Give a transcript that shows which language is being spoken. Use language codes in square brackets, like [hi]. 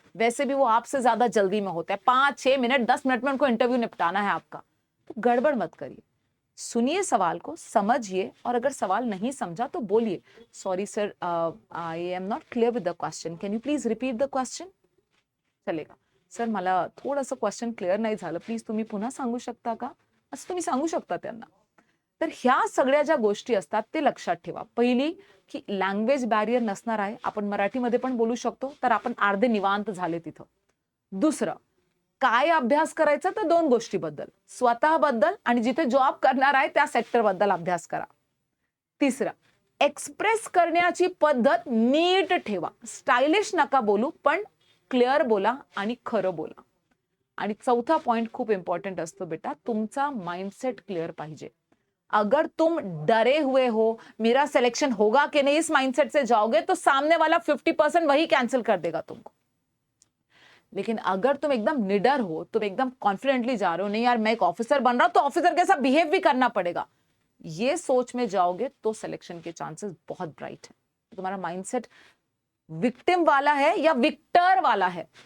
[hi] वैसे भी वो आपसे ज्यादा जल्दी में होता है, 5-6 मिनट 10 मिनट में उनको इंटरव्यू निपटाना है आपका, तो गड़बड़ मत करिए। सुनिए सवाल को, समझिए, और अगर सवाल नहीं समझा तो बोलिए [en] Sorry sir I am not clear with the question, can you please repeat the question. [mr] चलेगा, सर मला थोडंसं क्वेश्चन क्लिअर नाही झालं, प्लीज तुम्ही पुन्हा सांगू शकता का, असं तुम्ही सांगू शकता त्यांना। तर ह्या सगळ्या ज्या गोष्टी असतात ते लक्षात ठेवा। पहिली, की लँग्वेज बॅरियर नसणार आहे, आपण मराठीमध्ये पण बोलू शकतो, तर आपण अर्धे निवांत झाले तिथं। दुसरं, काय अभ्यास करायचा? तर दोन गोष्टीबद्दल, स्वतःबद्दल आणि जिथे जॉब करणार आहे त्या सेक्टरबद्दल अभ्यास करा। तिसरं, एक्सप्रेस करण्याची पद्धत नीट ठेवा, स्टायलिश नका बोलू, पण क्लिअर बोला आणि खरं बोला। आणि चौथा पॉइंट खूप इंपॉर्टंट असतो बेटा, तुमचा माइंडसेट क्लिअर पाहिजे। [hi] अगर तुम डरे हुए हो मेरा सिलेक्शन होगा कि नहीं, इस माइंडसेट से जाओगे तो सामने वाला 50% वही कैंसिल कर देगा तुमको। लेकिन अगर तुम एकदम निडर हो, तुम एकदम कॉन्फिडेंटली जा रहे हो, नहीं यार मैं एक ऑफिसर बन रहा हूं तो ऑफिसर के साथ बिहेव भी करना पड़ेगा, ये सोच में जाओगे तो सिलेक्शन के चांसेस बहुत ब्राइट है। तुम्हारा माइंडसेट विक्टिम वाला है या विक्टर वाला है,